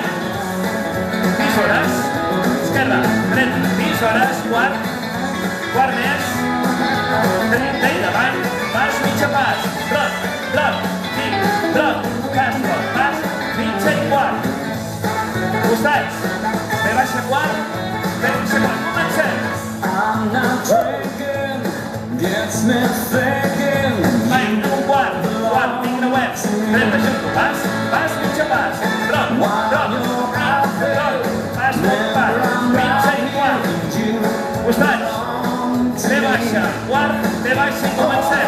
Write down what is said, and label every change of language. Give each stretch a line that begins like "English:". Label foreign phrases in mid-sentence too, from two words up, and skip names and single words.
Catalan: Tisores, esquerra, dreta, tisores, quart més, dreta i davant, pas, mitja pas, brot, tic, brot, cas, brot, pas, mitja i quart. Costats, bé baixa quart, bé baixa quart, comencem.
English: I'm not drinking, gets me thinking.
Catalan: Va, un quart, tic, creuets, dreta, junto, pas, mitja pas, brot, pas, mitja i quart. Costats, bé baixa, quart, bé baixa i comencem.